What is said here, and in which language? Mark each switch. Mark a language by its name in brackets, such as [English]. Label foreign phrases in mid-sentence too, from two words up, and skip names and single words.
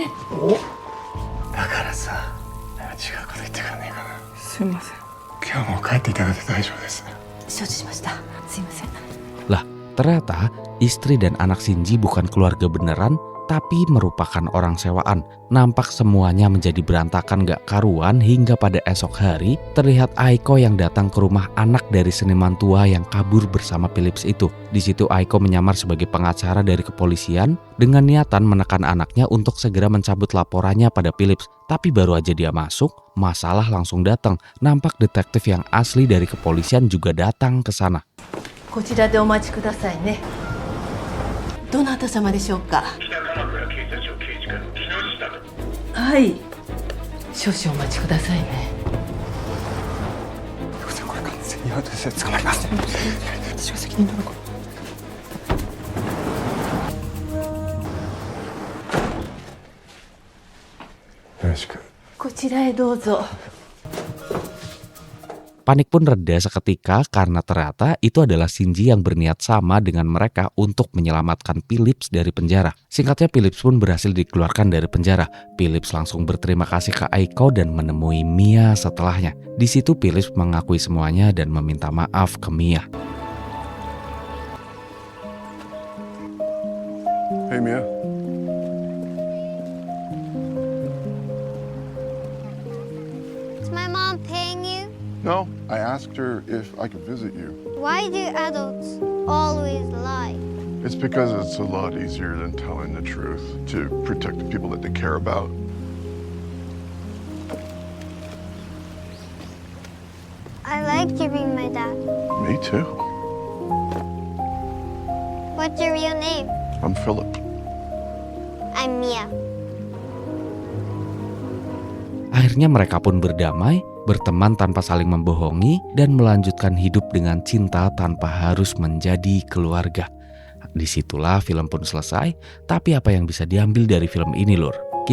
[Japanese] だからさ、違うこと言ってくんねえかな。すいません。今日も帰っていただいて大丈夫です。承知しました。すいません。 [Indonesian] Lah, ternyata istri dan anak Shinji bukan keluarga beneran, tapi merupakan orang sewaan. Nampak semuanya menjadi berantakan gak karuan hingga pada esok hari terlihat Aiko yang datang ke rumah anak dari seniman tua yang kabur bersama Phillips itu. Di situ Aiko menyamar sebagai pengacara dari kepolisian dengan niatan menekan anaknya untuk segera mencabut laporannya pada Phillips. Tapi baru aja dia masuk, masalah langsung datang. Nampak detektif yang asli dari kepolisian juga datang ke sana. [Japanese] こちらでお待ちくださいね。どなた様でしょうか。はい。少々お待ちくださいね。これ完全にアウトです。捕まります。私が責任取るから。よろしく。こちらへどうぞ。 [Indonesian] Panik pun reda seketika karena ternyata itu adalah Shinji yang berniat sama dengan mereka untuk menyelamatkan Phillips dari penjara. Singkatnya Phillips pun berhasil dikeluarkan dari penjara. Phillips langsung berterima kasih ke Aiko dan menemui Mia setelahnya. Di situ Phillips mengakui semuanya dan meminta maaf ke Mia. [English] Hey, Mia. Is my mom paying you? No, I asked her if I could visit you. Why do adults always lie? It's because it's a lot easier than telling the truth to protect the people that they care about. I liked you being my dad. Me too. What's your real name? I'm Philip. I'm Mia. [Indonesian] Akhirnya mereka pun berdamai, berteman tanpa saling membohongi, dan melanjutkan hidup dengan cinta tanpa harus menjadi keluarga. Disitulah film pun selesai, tapi apa yang bisa diambil dari film ini, Lur?